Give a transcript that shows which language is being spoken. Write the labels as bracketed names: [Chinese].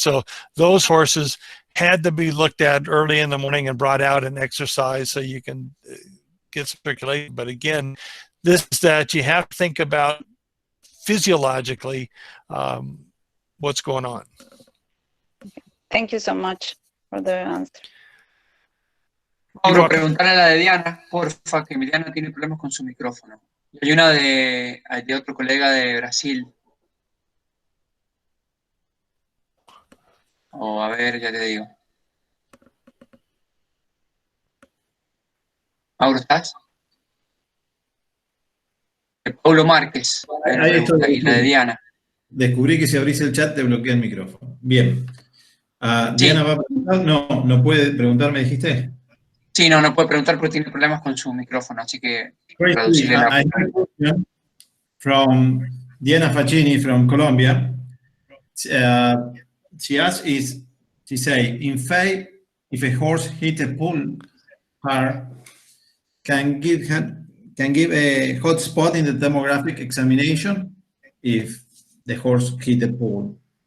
[English] So those horses had to be looked at early in the morning and brought out and exercised so you can get circulation. But again, this is that you have to think about physiologically what's going on. Thank you so much for the answer. [Spanish] Mauro, preguntarle a la de Diana, porfa, que Diana tiene problemas con su micrófono. Y hay una de otro colega de Brasil. A ver, ya te digo. Mauro, ¿estás? Paulo Márquez, Ahí estoy. y la de Diana. Descubrí que si abrís el chat te bloquea el micrófono. Bien. Sí. Diana va a preguntar. No puede preguntar, ¿me dijiste? Sí, no puede preguntar porque tiene problemas con su micrófono, así que [English] Tracy, I have a question from Diana Facchini from Colombia. She asks she say, in fact, if a horse hit a pool, can give a hot spot in the thermographic examination if the horse hit a pool.